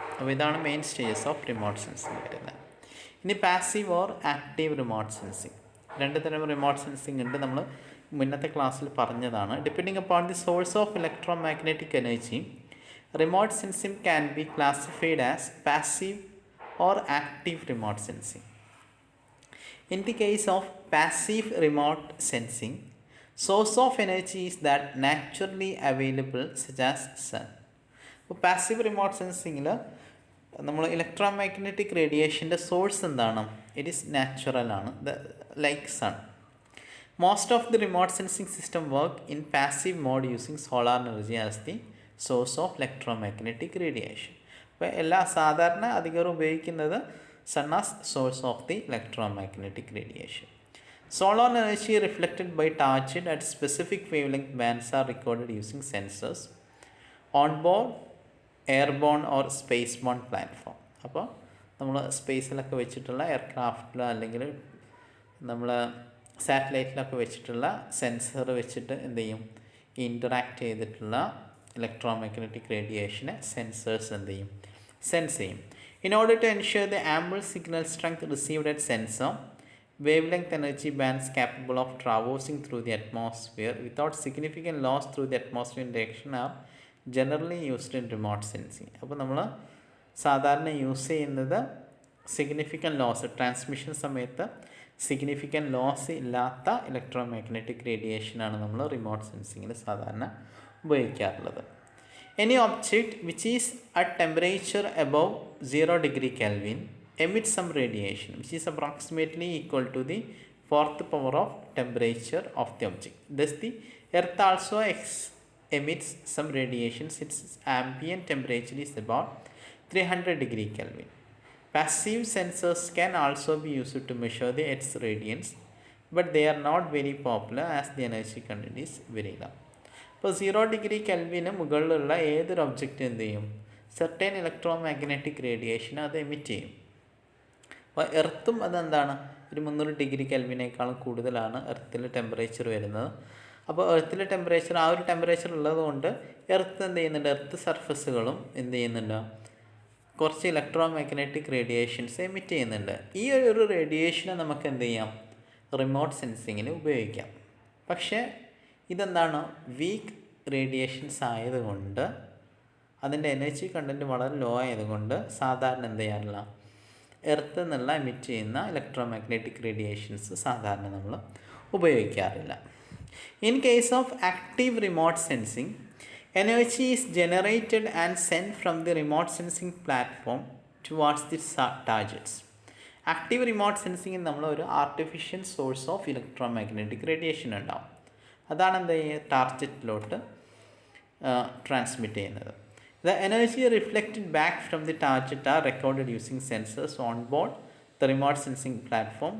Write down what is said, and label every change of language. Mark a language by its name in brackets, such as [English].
[Malayalam] അപ്പോൾ ഇതാണ് main stages of remote sensing വരുന്നത്. ഇനി passive or active remote sensing, രണ്ട് തരം റിമോട്ട് സെൻസിങ് ഉണ്ട്. നമ്മൾ മുന്നത്തെ ക്ലാസ്സിൽ പറഞ്ഞതാണ്. [English] Depending upon the source of electromagnetic energy, remote sensing can be classified as passive or active remote sensing. In the case of passive remote sensing, source of energy is that naturally available such as sun. [Malayalam] അപ്പോൾ passive remote സെൻസിങ്ങിൽ നമ്മൾ electromagnetic റേഡിയേഷൻ്റെ source എന്താണ്, [English] it is natural [Malayalam] ആണ്, like sun. [English] Most of the remote sensing system work in passive mode using solar energy as the source of electromagnetic radiation. [Malayalam] അപ്പോൾ എല്ലാ സാധാരണ അധികവും ഉപയോഗിക്കുന്നത് [English] Sun as source of the electromagnetic radiation. Solar energy reflected by target at specific wavelength bands are recorded using sensors on board airborne or spaceborne platform. [Malayalam] അപ്പോൾ നമ്മൾ സ്പേസിലൊക്കെ വെച്ചിട്ടുള്ള എയർക്രാഫ്റ്റിൽ അല്ലെങ്കിൽ നമ്മൾ സാറ്റലൈറ്റിലൊക്കെ വെച്ചിട്ടുള്ള സെൻസർ വെച്ചിട്ട് എന്ത് ചെയ്യും, ഇൻറ്ററാക്ട് ചെയ്തിട്ടുള്ള ഇലക്ട്രോമാഗ്നറ്റിക് റേഡിയേഷനെ സെൻസേഴ്സ് എന്ത് ചെയ്യും, സെൻസ് ചെയ്യും. [English] In order to ensure the ample signal strength received at sensor, wavelength energy bands capable of traversing through the atmosphere without significant loss through the atmosphere direction are generally used in remote sensing. [Malayalam] അപ്പോൾ നമ്മൾ സാധാരണ use ചെയ്യുന്നത് significant loss, transmission സമയത്ത് significant loss ഇല്ലാത്ത electromagnetic റേഡിയേഷനാണ് നമ്മൾ remote സെൻസിങ്ങിൽ സാധാരണ ഉപയോഗിക്കാറുള്ളത്. [English] Any object which is at temperature above 0 degree Kelvin emits some radiation which is approximately equal to the 4th power of temperature of the object. Thus the earth also emits some radiation since its ambient temperature is about 300 degree Kelvin. Passive sensors can also be used to measure the earth's radiance, but they are not very popular as the energy content is very low. [Malayalam] ഇപ്പോൾ 0 degree Kelvin മുകളിലുള്ള ഏതൊരു object എന്ത് ചെയ്യും, certain electromagnetic radiation അത് emit ചെയ്യും. അപ്പോൾ എർത്തും അതെന്താണ്, ഒരു 300 degree Kelvinനേക്കാളും കൂടുതലാണ് എർത്തിൽ ടെമ്പറേച്ചർ വരുന്നത്. അപ്പോൾ എർത്തിൽ ടെമ്പറേച്ചർ ആ ഒരു ടെമ്പറേച്ചർ ഉള്ളതുകൊണ്ട് എർത്ത് എന്ത് ചെയ്യുന്നുണ്ട്, എർത്ത് സർഫസുകളും എന്ത് ചെയ്യുന്നുണ്ട്, കുറച്ച് ഇലക്ട്രോമാഗ്നറ്റിക് റേഡിയേഷൻസ് എമിറ്റ് ചെയ്യുന്നുണ്ട്. ഈ ഒരു റേഡിയേഷനെ നമുക്ക് എന്ത് ചെയ്യാം, റിമോട്ട് സെൻസിങ്ങിന് ഉപയോഗിക്കാം. പക്ഷേ ഇതെന്താണ്, വീക്ക് റേഡിയേഷൻസ് ആയതുകൊണ്ട്, അതിൻ്റെ എനർജി കണ്ടൻറ്റ് വളരെ ലോ ആയതുകൊണ്ട് സാധാരണ എന്ത് ചെയ്യാറില്ല, എർത്ത് നിന്നുള്ള എമിറ്റ് ചെയ്യുന്ന ഇലക്ട്രോമാഗ്നറ്റിക് റേഡിയേഷൻസ് സാധാരണ നമ്മൾ ഉപയോഗിക്കാറില്ല. [English] In case of active remote sensing, energy is generated and sent from the remote sensing platform towards the targets. [Malayalam] Active remote സെൻസിങ്ങിൽ നമ്മൾ ഒരു artificial source of electromagnetic radiation ഉണ്ടാവും. അതാണ് എന്ത് ചെയ്യുക, ടാർജറ്റിലോട്ട് ട്രാൻസ്മിറ്റ് ചെയ്യുന്നത്. [English] The energy reflected back from the target are recorded using sensors on board the remote sensing platform.